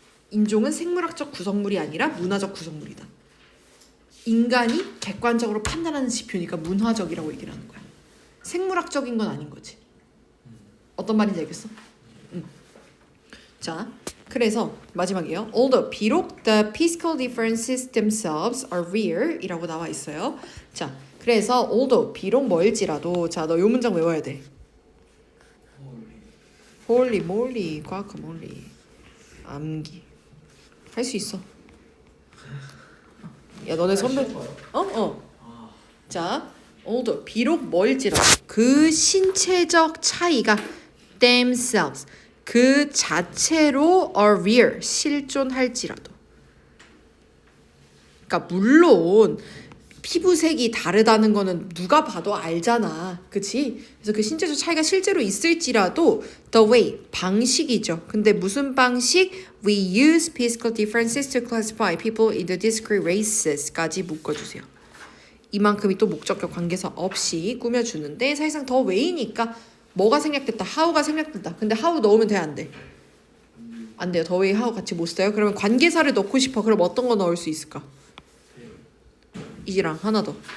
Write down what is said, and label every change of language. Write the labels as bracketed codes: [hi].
[ko] 인종은 생물학적 구성물이 아니라 문화적 구성물이다. 인간이 객관적으로 판단하는 지표니까 문화적이라고 얘기를 하는 거야. 생물학적인 건 아닌 거지. 어떤 말인지 알겠어? 자, 그래서 마지막이에요. [en] Although [ko] 비록 [en] the physical differences themselves are rare [ko] 이라고 나와 있어요. 자, 그래서 although 비록 뭐일지라도 자, 너 요 문장 외워야 돼. 홀리 몰리 과카몰리 암기 할 수 있어. 야 너네 선배 쉬운 거요? 어. 아, 자, although 비록 멀지라도 그 신체적 차이가 themselves 그 자체로 [en] are real [ko] 실존할지라도. 그러니까 물론 피부색이 다르다는 거는 누가 봐도 알잖아. 그치? 그래서 그 신체적 차이가 실제로 있을지라도 [en] the way, [ko] 방식이죠. 근데 무슨 방식? [en] We use physical differences to classify people into discrete races까지 [ko] 묶어주세요. 이만큼이 또 목적격 관계사 없이 꾸며주는데 사실상 더 way니까 뭐가 생략됐다, how가 생략됐다. 근데 how 넣으면 돼, 안 돼? 안 돼요. 더 way, how 같이 못 써요. 그러면 관계사를 넣고 싶어. 그럼 어떤 거 넣을 수 있을까? 이랑 하나 더.